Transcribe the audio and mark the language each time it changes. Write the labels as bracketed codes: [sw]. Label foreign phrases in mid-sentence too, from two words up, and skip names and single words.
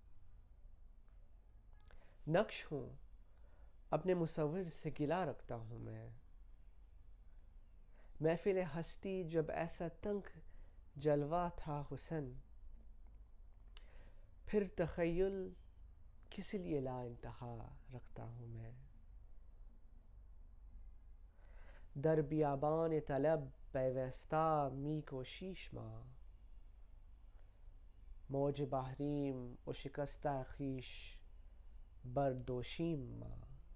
[ur] نقش ہوں اپنے مصور سے گلہ رکھتا ہوں میں، محفل ہستی جب ایسا تنگ جلوہ تھا حسن، پھر تخیل کس لیے لا انتہا رکھتا ہوں میں، [fa] در بیابان طلب پیوستہ می کوشش ماں، موج بحریم و شکستہ خویش بر دوشیم ماں۔